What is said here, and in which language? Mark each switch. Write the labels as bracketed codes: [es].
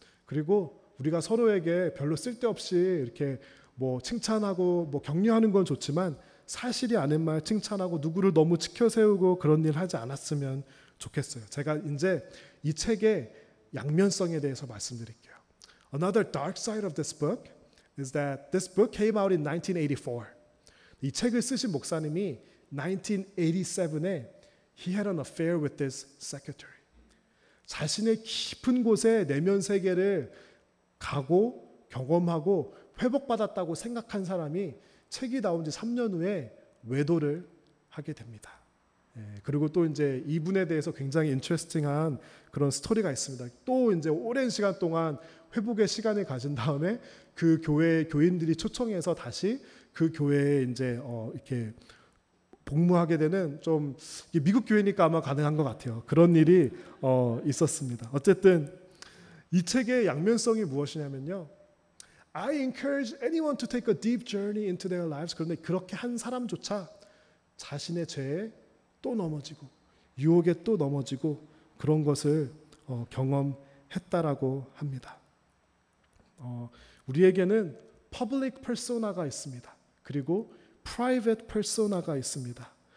[ko] 그리고 우리가 서로에게 별로 쓸데없이 이렇게 칭찬하고 격려하는 건 좋지만 사실이 아닌 말 칭찬하고 누구를 너무 치켜세우고 그런 일 하지 않았으면 좋겠어요. 제가 이제 이 책의 양면성에 대해서 말씀드릴게요. [en] Another dark side of this book is that this book came out in 1984. [ko] 이 책을 쓰신 목사님이 1987에 [en] he had an affair with this secretary. [ko] 자신의 깊은 곳에 내면 세계를 가고 경험하고 회복받았다고 생각한 사람이 책이 나온 지 3년 후에 외도를 하게 됩니다. 그리고 또 이제 이분에 대해서 굉장히 인트레스팅한 그런 스토리가 있습니다. 또 이제 오랜 시간 동안 회복의 시간을 가진 다음에 그 교회 교인들이 초청해서 다시 그 교회에 이제 이렇게 복무하게 되는 좀 미국 교회니까 아마 가능한 것 같아요. 그런 일이 있었습니다. 어쨌든 이 책의 양면성이 무엇이냐면요. [en] I encourage anyone to take a deep journey into their lives. [ko] 그런데 그렇게 한 사람조차 자신의 죄에 또 넘어지고 유혹에 또 넘어지고 그런 것을 경험했다라고 합니다. 우리에게는 public persona가 있습니다. 그리고 private persona가 있습니다.